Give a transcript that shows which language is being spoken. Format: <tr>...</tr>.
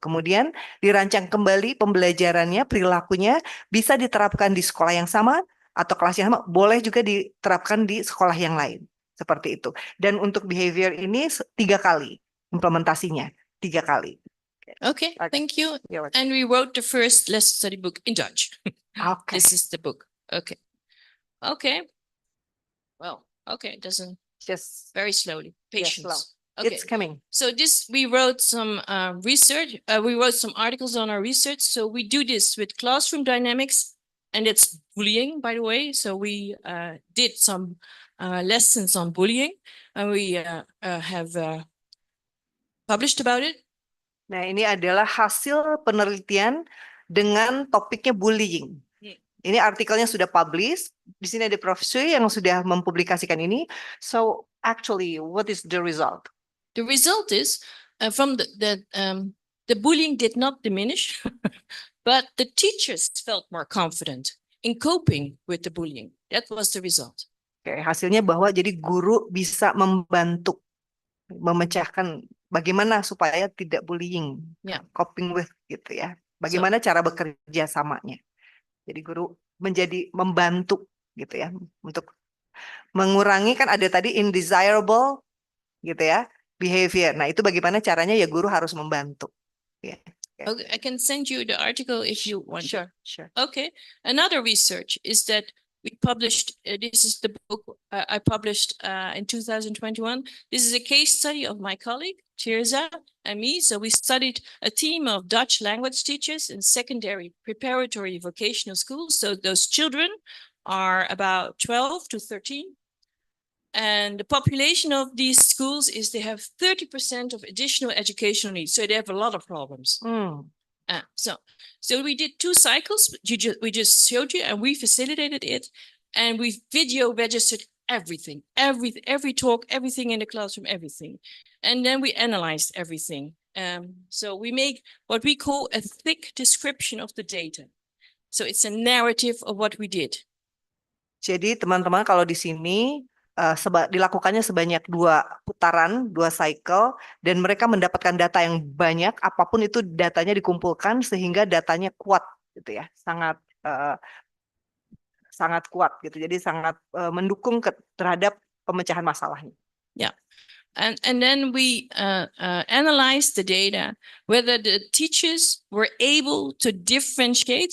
<id>Kemudian dirancang kembali pembelajarannya, perilakunya bisa diterapkan di sekolah yang sama atau kelas yang sama, boleh juga diterapkan di sekolah yang lain. Seperti itu. Dan untuk behavior ini 3 kali implementasinya, 3 kali.</id> <en>Okay, thank you. You're welcome. And we wrote the first lesson study book in Dutch. Okay. This is the book. Okay. Okay. Well, okay, it doesn't Just very slowly. Patience. slow. Okay. It's coming. So we wrote some research. We wrote some articles on our research. So we do this with classroom dynamics, and it's bullying, by the way. So we did some lessons on bullying, and we have published about it.</en> <id>Nah, ini adalah hasil penelitian dengan topiknya bullying. Ini artikelnya sudah publish. Di sini ada profesor yang sudah mempublikasikan ini.</id> <en>So, actually, what is the result? The result is from the bullying did not diminish, but the teachers felt more confident in coping with the bullying. That was the result.</en> <id>Oke, hasilnya bahwa jadi guru bisa membantu memecahkan bagaimana supaya tidak bullying,</id> <en>coping with</en> <id>gitu ya. Bagaimana cara bekerja samanya. Jadi guru menjadi membantu gitu ya untuk mengurangi, kan ada tadi undesirable gitu ya behavior. Nah, itu bagaimana caranya, ya guru harus membantu. Ya.</id> <en>Okay, I can send you the article if you want. Sure. Okay. Another research is that we published, this is the book I published in 2021. This is a case study of my colleague, Tirza, and me. So we studied a team of Dutch language teachers in secondary preparatory vocational schools. So those children are about 12 to 13. And the population of these schools is they have 30% of additional educational needs. So they have a lot of problems. So we did 2 cycles. We just showed you, and we facilitated it, and we video registered everything, every talk, everything in the classroom, everything, and then we analyzed everything. So we make what we call a thick description of the data. So it's a narrative of what we did.</en> <id>Jadi teman-teman, kalau di sini dilakukannya sebanyak 2 putaran, 2 cycle, dan mereka mendapatkan data yang banyak, apapun itu datanya dikumpulkan sehingga datanya kuat gitu ya, sangat kuat gitu, jadi sangat mendukung terhadap pemecahan masalahnya.</id> <en>Yeah, And then we analyzed the data, whether the teachers were able to differentiate.</en>